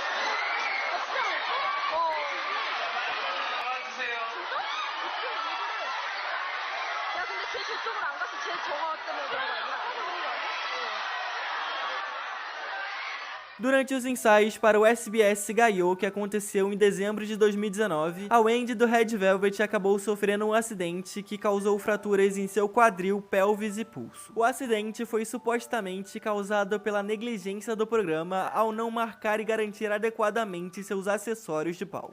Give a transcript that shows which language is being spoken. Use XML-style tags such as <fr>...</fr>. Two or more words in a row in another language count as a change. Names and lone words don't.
<ko>나와주세요. 진짜? 야 근데 쟤 저쪽으로 안 갔어. 쟤 저거 때문에 그런 거 아니야?</ko> <pt>Durante os ensaios para o SBS Gaio, que aconteceu em dezembro de 2019, a Wendy do Red Velvet acabou sofrendo um acidente que causou fraturas em seu quadril, pelvis e pulso. O acidente foi supostamente causado pela negligência do programa ao não marcar e garantir adequadamente seus acessórios de palco.</pt>